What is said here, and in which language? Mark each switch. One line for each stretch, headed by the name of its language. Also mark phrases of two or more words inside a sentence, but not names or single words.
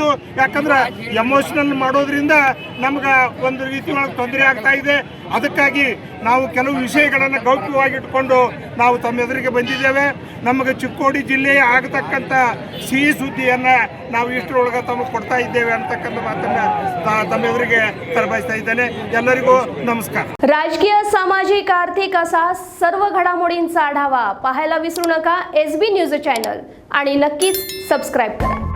Kannada: ಯಾಕಂದ್ರೆ ಎಮೋಷನಲ್ ಮಾಡೋದ್ರಿಂದ ನಮ್ಗೆ ಒಂದು ರೀತಿ ಒಳಗೆ ತೊಂದರೆ ಆಗ್ತಾ ಇದೆ. ಅದಕ್ಕಾಗಿ ನಾವು ಕೆಲವು ವಿಷಯಗಳನ್ನು ಗೌಪ್ಯವಾಗಿಟ್ಕೊಂಡು ನಾವು ತಮ್ಮ ಎದುರಿಗೆ ಬಂದಿದ್ದೇವೆ. ನಮಗೆ ಚಿಕ್ಕೋಡಿ ಜಿಲ್ಲೆಯ ಆಗತಕ್ಕಂಥ ಸಿಹಿ ಸುದ್ದಿಯನ್ನು ನಾವು ಇಷ್ಟರೊಳಗೆ ತಮಗೆ ಕೊಡ್ತಾ ಇದ್ದೇವೆ ಅಂತಕ್ಕಂಥ ಮಾತನ್ನು ತಮ್ಮ ಎದುರಿಗೆ ತರಬಯಸ್ತಾ ಇದ್ದೇನೆ. ಎಲ್ಲರಿಗೂ नमस्कार.
Marathi: राजकीय, सामाजिक, आर्थिक असा सर्व घडामोडींचा आढावा पाहायला विसरू नका SB न्यूज चॅनल. आणि नक्कीच सबस्क्राईब करा.